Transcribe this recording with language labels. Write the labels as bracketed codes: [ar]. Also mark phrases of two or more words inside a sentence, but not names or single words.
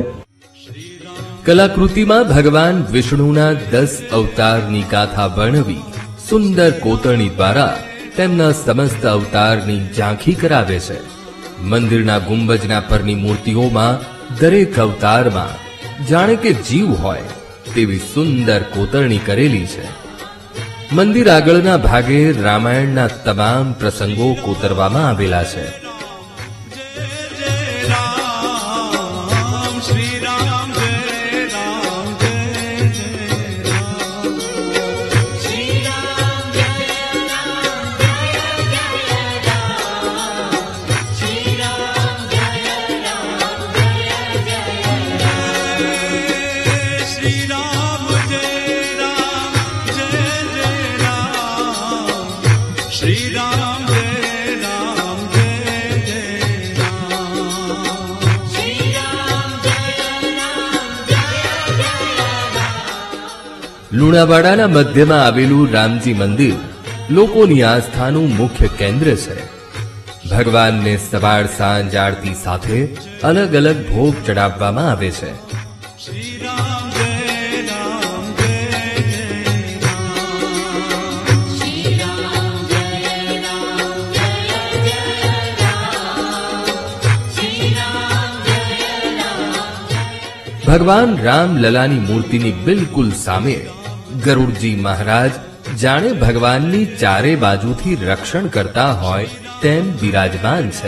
[gu] કલાકૃતિમાં ભગવાન વિષ્ણુના 10 અવતારની ગાથા વર્ણવી સુંદર કોતરણી દ્વારા તેમના સમસ્ત અવતારની ઝાંખી કરાવે છે। મંદિરના ગુંબજના પરની મૂર્તિઓમાં દરેક અવતારમાં જાણે કે જીવ હોય તેવી સુંદર કોતરણી કરેલી છે। મંદિર આગળના ભાગે રામાયણના તમામ પ્રસંગો કોતરવામાં આવેલા છે। [hi] श्री राम जय राम जय जय राम श्री राम जय राम जय जय राम श्री राम जय राम जय जय राम श्री राम जय राम जय जय राम श्री राम जय राम जय जय राम। [gu] લુણાવાડાના મધ્યમાં આવેલું રામજી મંદિર લોકોની આસ્થાનું મુખ્ય કેન્દ્ર છે. ભગવાનને સવાર સાંજ આરતી સાથે અલગ અલગ ભોગ ચડાવવામાં આવે છે. [hi] श्री राम जय राम जय जय राम। [gu] ભગવાન રામલલાની મૂર્તિની બિલકુલ સામે ગરુડજી મહારાજ જાણે ભગવાનની ચારે બાજુથી રક્ષણ કરતા હોય તેમ બિરાજમાન છે.